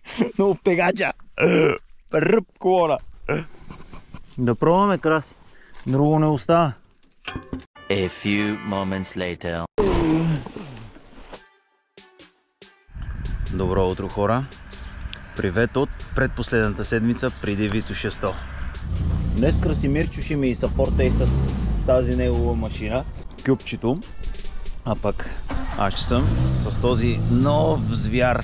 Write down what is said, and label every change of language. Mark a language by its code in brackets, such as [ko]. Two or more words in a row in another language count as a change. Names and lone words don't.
[bg] Много пегача. Ръб колона. Да пробваме, Краси. Друго не остава. [en] A few moments later. [bg] Добро утро, хора. Привет от предпоследната седмица преди Витоша 100. Днес Красимирчо ще ми съпорта и с тази негова машина, кюпчето. А пък аз ще съм с този нов звяр.